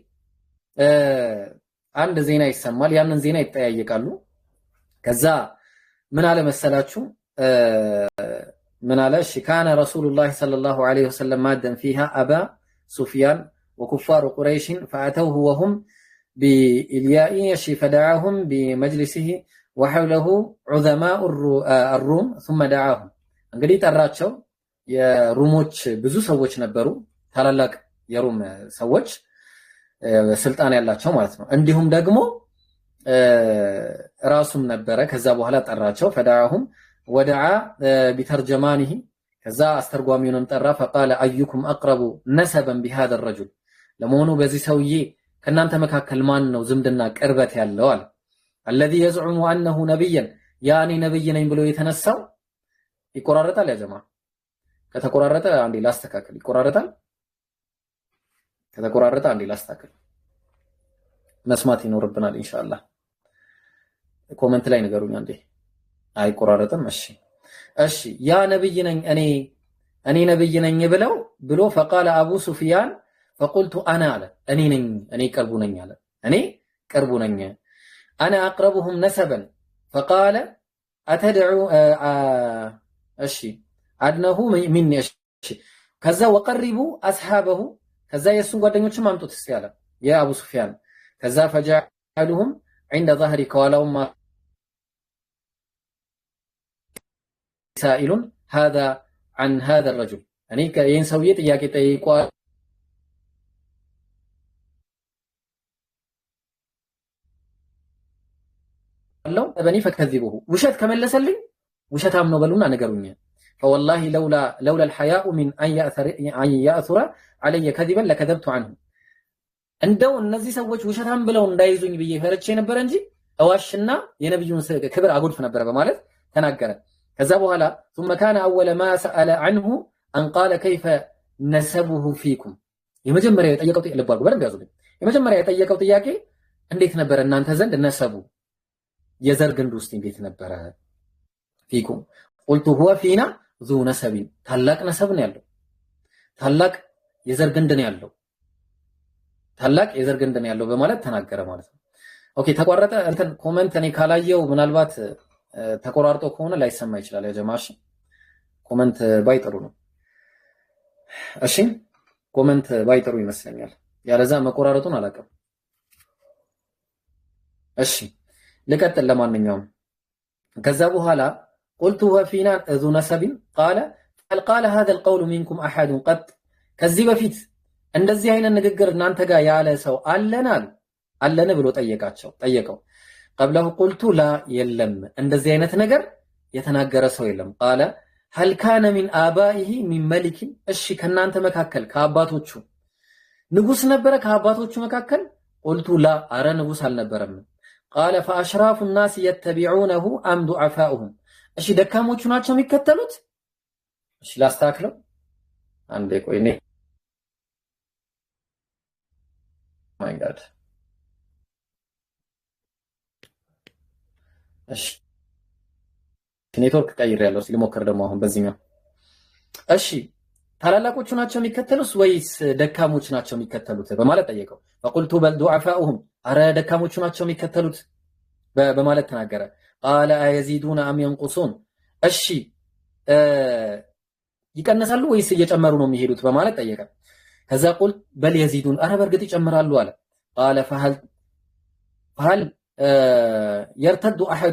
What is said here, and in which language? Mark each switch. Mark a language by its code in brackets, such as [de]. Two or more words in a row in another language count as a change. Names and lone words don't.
[am] አንድ ዜና ይሰማል። ያንን ዜና ይጠያየቃሉ። ከዛ ምን አለ መሰላችሁ ምን አለ [ar] كان رسول الله صلى الله عليه وسلم ماد فيها أبا سفيان وكفار قريش فأتوه وهم بإيلياء فدعاهم بمجلسه وحوله عظماء الروم ثم دعاهم። [am] እንግዲህ ጠራቸው። የሩሞች ብዙ ሰዎች ነበሩ፣ ታላላቅ የሩም ሰዎች ስልጣን ያላቸው ማለት ነው። እንዲሁም ደግሞ ራሱም ነበረ። ከዛ በኋላ ጠራቸው። [ar] فدعاهم ودعا بترجمانه [am] ከዛ አስተርጓሚውንም ጠራ። [ar] فقال ايكم اقرب نسبا بهذا الرجل [am] ለመሆኑ በዚህ ሰውዬ ከናንተ መካከል ማን ነው ዝምድና ቅርበት ያለው አለ። [ar] الذي يزعم انه نبيا [am] ያኔ ነብይ ነኝ ብሎ የተነሳው ይቆራረጣል። [ar] يا جماعة [am] ከተቆራረጠ አንዴ ላስተካክል። ይቆራረጣል። ከተቆራረጠ አንዴ ላስተካክል። መስማት ይኖርብናል ኢንሻአላህ። ኮሜንት ላይ ንገሩኝ አንዴ። አይቆራረጥም። እሺ ያ ነብይ ነኝ እኔ ነብይ ነኝ ብሎ [ar] فقال ابو سفيان فقلت انا [am] አለ እኔ ቅርቡ ነኝ አለ። እኔ ቅርቡ ነኝ [ar] انا اقربهم نسبا فقال اتدعو أدنوه مني [am] ከዛ [ar] وقربوا اصحابه [am] ከዛ የሱን ጓደኞችም አምጡት እስቲ አለ የአቡ ሱፊያን። ከዛ [ar] فجعلهم عند ظهري [am] ከኋላውም [ar] سائل هذا عن هذا الرجل [am] እኔ ይሄን ሰውዬ ጥያቄ ጠይቋል አለው በኒ فكذبوه ውሸት ከመለሰልኝ ውሸታም ነው በሉና ነገሩኝ። [ar] فوالله لولا الحياء من ان ياثر علي كذبا لكذبت عنه [am] እንደው እነዚህ ሰዎች ውሸታም ብለው እንዳይዙኝ ብዬ ፈርቼ ነበር እንጂ እዋሽና የነብዩን ክብር አጎድፍ ነበር በማለት ተናገረ። ከዛ በኋላ [ar] ثم كان اول ما سال عنه ان قال كيف نسبه فيكم [am] የመጀመሪያ የጠየቀው ጥያቄ ልባርጉ በደንብ ያዙልኝ። የመጀመሪያ የጠየቀው ጥያቄ እንዴት ነበር እናንተ ዘንድ ነሰቡ የዘር ግንድ ውስጥ እንዴት ነበር [ar] فيكم قلت هو فينا ذو نسب [am] ታላቅ ነሰብ ነው ያለው፣ ታላቅ የዘር ግንድ ነው ያለው፣ ታላቅ የዘር ግንድ ነው ያለው በማለት ተናገረ ማለት ነው። ኦኬ ተቋረጠ። እንትን ኮሜንት እኔ ካላየው ምናልባት ተቆራርጦ ከሆነ ላይሰማ ይችላል። ያ ጀማሽ ኮሜንት ባይጥሩ ነው። እሺ ኮሜንት ባይጥሩ ይመስለኛል። ያለዛ መቆራረጡን አላውቅም። እሺ ልቀጥል። ለማንኛውም ከዛ በኋላ [ar] قلت وفينا ذو نسب قال قال هذا القول منكم احد قط [am] ከዚህ በፊት እንደዚህ አይነት ንግግር እናንተ ጋር ያለ ሰው አለን ብሎ ጠየቀው። [ar] قبله قلت لا [am] የለም እንደዚህ አይነት ነገር የተናገረ ሰው የለም። [ar] قال هل كان من آبائه من ملك [am] እሺ ከናንተ መካከል ከአባቶቹ ንጉስ ነበረ ከአባቶቹ መካከል? [ar] قلت لا [am] አረ ንጉስ አልነበረም። [ar] قال فاشراف الناس يتبعونه ام ضعفاؤهم [am] እሺ ደካሞቹ ናቸው የሚከተሉት? እሺ ላስተካክለው አንዴ ቆይ ነኝ [en] My God [am] እሺ ኔትወርክ ቀይሬያለሁ። ሲልሞከር ደግሞ አሁን በዚህኛው እሺ ታላላቆቹ ናቸው የሚከተሉት ወይስ ደካሞቹ ናቸው የሚከተሉት በማለት ጠየቀው። [ar] فقلت بل ضعفاؤهم [am] አረ ደካሞቹ ናቸው የሚከተሉት በማለት ተናገረ። [ar] قال أيزيدون أم ينقصون [am] እሺ ይቀነሳሉ ወይስ እየጨመሩ ነው የሚሄዱት በማለት ጠየቀ። ከዛ [ar] قلت بل يزيدون [am] አረ በርግጥ ይጨምራሉ አለ። [ar] قال فهل يرتد أحد